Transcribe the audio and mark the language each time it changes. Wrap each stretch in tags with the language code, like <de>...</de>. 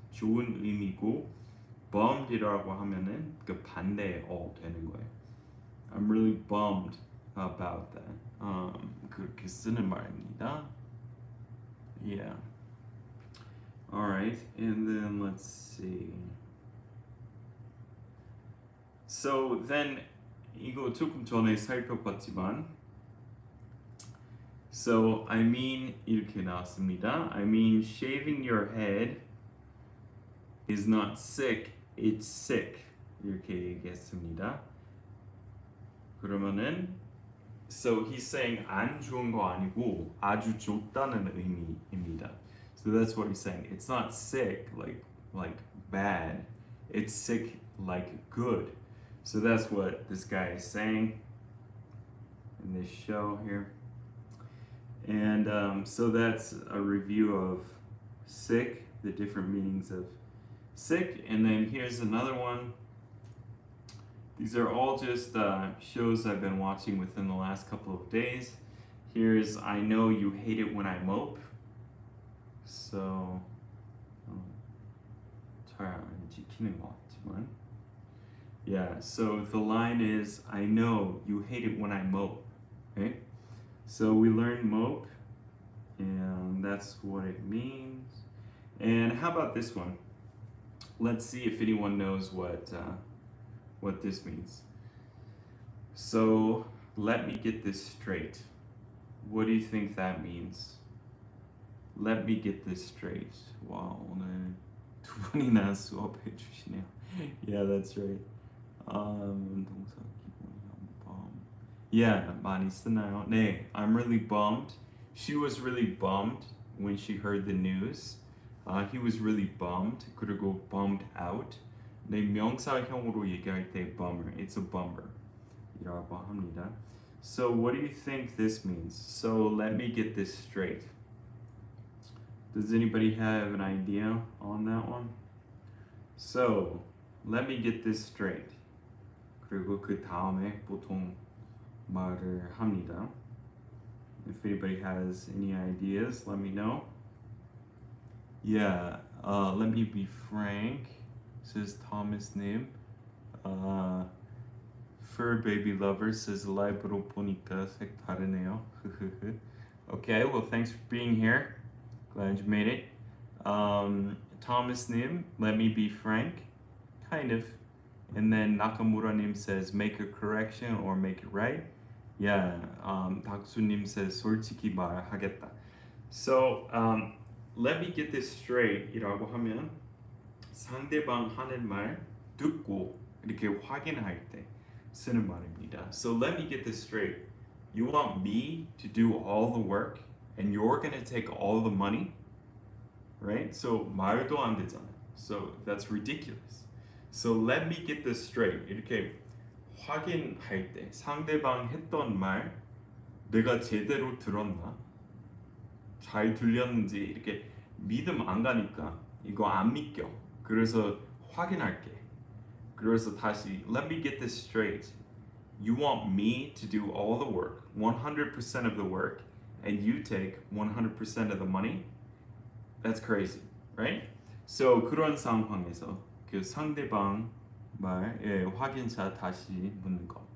<ko>좋은 의미고 bummed이라고 하면은 그 반대의 되는 거예요.</ko> <en>I'm really bummed about that.</en> <ko>그렇게 쓰는 말입니다. Yeah.</ko> <en>All right, and then let's see. So then</en> <ko>이거 조금 전에 살펴봤지만</ko> <en>So I mean</en> <ko>이렇게 나왔습니다.</ko> <en>I mean shaving your head is not sick, it's sick.</en> <ko>이렇게 얘기했습니다. 그러면은</ko> <en>So he's saying</en> <ko>안 좋은 거 아니고 아주 좋다는 의미입니다.</ko> <en>So that's what he's saying. It's not sick like bad. It's sick like good. So that's what this guy is saying in this show here. And so that's a review of sick, the different meanings of sick. And then here's another one. These are all just shows I've been watching within the last couple of days. Here's I know you hate it when I mope.</en> <ko>So 잘 안 지키는 것 같지만.</ko> <en>Yeah, so the line is I know you hate it when I mope. Okay? So we learned mope, and that's what it means. And how about this one? Let's see if anyone knows what this means. So let me get this straight. What do you think that means? Let me get this straight.</en> <ko>와, 오늘 두 분이나 수업해 주시네요.</ko> <en>Yeah, that's right.</en> <ko>동사 기본형 Yeah, 많이 쓰나요?</ko> <en>네, I'm really bummed. She was really bummed when she heard the news. He was really bummed.</en> <ko>그리고</ko> <en>bummed out.</en> <ko>네, 명사형으로 얘기할 때 bummer.</ko> <en>It's a bummer.</en> <ko>이라고 합니다.</ko> <en>So what do you think this means? So let me get this straight. Does anybody have an idea on that one? So let me get this straight.</en> <ko>그리고 그 다음에 보통 말을 합니다.</ko> <en>If anybody has any ideas, let me know. Yeah, let me be frank, says Thomas Nim.</en> <ko>Fur Baby Lover says 라이브로 보니까 색 다르네요.</ko> <en>Okay, well thanks for being here. Glad you made it. Thomas Nim, let me be frank. Kind of. And then Nakamura Nim says make a correction or make it right. Yeah, Taksu Nim says</en> <ko>솔직히 말하겠다.</ko> <en>So let me get this straight</en> <ko>이라고 하면 상대방 하는 말 듣고 이렇게 확인할 때 쓰는 말입니다.</ko> <en>So let me get this straight. You want me to do all the work and you're gonna take all the money? Right? So</en> <ko>말도 안 되잖아요.</ko> <en>So that's ridiculous. So let me get this straight.</en> <ko>이렇게 확인할 때 상대방 했던 말 내가 제대로 들었나? 잘 들렸는지 이렇게 믿음 안 가니까 이거 안 믿겨. 그래서 확인할게. 그래서 다시</ko> <en>let me get this straight. You want me to do all the work, 100% of the work, and you take 100% of the money? That's crazy, right?</en> <ko>So 그런 상황에서 그 상대방 말의 확인차 다시 묻는 거.</ko>